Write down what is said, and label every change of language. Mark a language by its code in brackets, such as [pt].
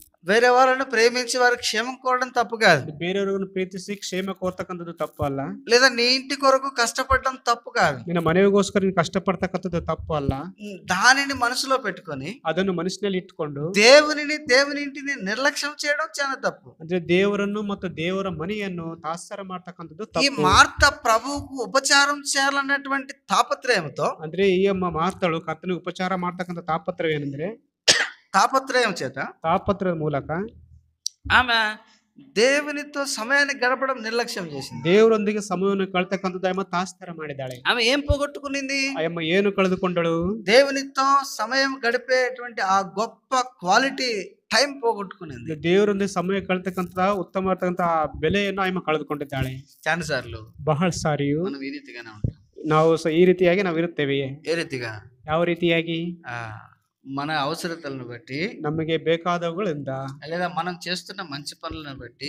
[te] వేరే వాళ్ళని ప్రేమించి వారి క్షేమం కోరడం తప్పు కాదు, [kn] ಬೇರೆಯವರನ್ನು ಪ್ರೀತಿಸಿ ಕ್ಷೇಮ ಕೋರ್ತಕ್ಕಂಥದ್ದು ತಪ್ಪು ಅಲ್ಲ. [te] లేదా నీ ఇంటి కొరకు కష్టపడడం తప్పు కాదు, [kn] ನಿನ್ನ ಮನೆಗೋಸ್ಕರ ನೀನು ಕಷ್ಟಪಡ್ತಕ್ಕಂಥದ್ದು ತಪ್ಪು ಅಲ್ಲ. [te] దానిని మనసులో పెట్టుకొని [kn] ಅದನ್ನು ಮನಸ್ಸಿನಲ್ಲಿ ಇಟ್ಕೊಂಡು [te] దేవుని ఇంటిని నిర్లక్ష్యం చేయడం చాలా తప్పు. [kn] ಅಂದ್ರೆ ದೇವರನ್ನು ಮತ್ತು ದೇವರ ಮನೆಯನ್ನು ತಾತ್ಸಾರ ಮಾಡ್ತಕ್ಕಂಥದ್ದು [te] ఈ [kn] ತಪ್ಪು. [te] మార్త ప్రభువుకు ఉపచారం చేయాలన్నటువంటి తాపత్రయంతో, [kn] ಅಂದ್ರೆ ಈ ಅಮ್ಮ ಮಾರ್ತಳು ಕರ್ತನಿಗೆ ಉಪಚಾರ ಮಾಡ್ತಕ್ಕಂಥ ತಾಪತ್ರಯ ಏನಂದ್ರೆ [te] తాపత్రయం చేత [kn] ತಾಪತ್ರದ ಮೂಲಕ [te] ఆమె దేవునితో సమయాన్ని గడపడం నిర్లక్ష్యం చేసింది. [kn] ದೇವರೊಂದಿಗೆ ಸಮಯವನ್ನು ಕಳ್ತಕ್ಕಂಥದ್ದು ಆಯಮ್ಮ ತಾಸ್ತಾರ ಮಾಡಿದ್ದಾಳೆ. [te] ఆమె ఏం పోగొట్టుకునింది? [kn] ಆಯಮ್ಮ ಏನು ಕಳೆದುಕೊಂಡಳು? [te] దేవునితో సమయం గడిపేటువంటి ఆ గొప్ప క్వాలిటీ టైం పోగొట్టుకునింది. [kn] ದೇವರೊಂದಿಗೆ ಸಮಯ ಕಳ್ತಕ್ಕಂಥ ಉತ್ತಮವಾದಂತಹ ಬೆಲೆಯನ್ನು ಆಯಮ್ಮ ಕಳೆದುಕೊಂಡಿದ್ದಾಳೆ. [te] చాలా సార్లు [kn] ಬಹಳ ಸಾರಿಯು [te] మనం ఈ రీతిగానే ఉంటాం. [kn] ನಾವು ಈ ರೀತಿಯಾಗಿ ನಾವು ಇರುತ್ತೇವೆ. [te] ఏ రీతిగా? [kn] ಯಾವ ರೀತಿಯಾಗಿ? [te] మన అవసరతలను బట్టి, [kn] ನಮಗೆ ಬೇಕಾದವುಗಳಿಂದ, [te] లేదా మనం చేస్తున్న మంచి పనులను బట్టి,